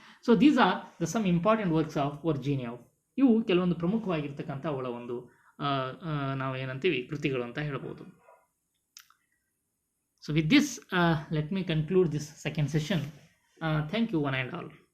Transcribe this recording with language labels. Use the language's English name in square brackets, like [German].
[English] So these are the some important works of Virginia Woolf. [Kannada] ಇವು ಕೆಲವೊಂದು ಪ್ರಮುಖವಾಗಿರ್ತಕ್ಕಂಥ ಅವಳ ಒಂದು ನಾವು ಏನಂತೀವಿ ಕೃತಿಗಳು ಅಂತ ಹೇಳ್ಬೋದು. [English] So with this, let me conclude this second session. Thank you one and all.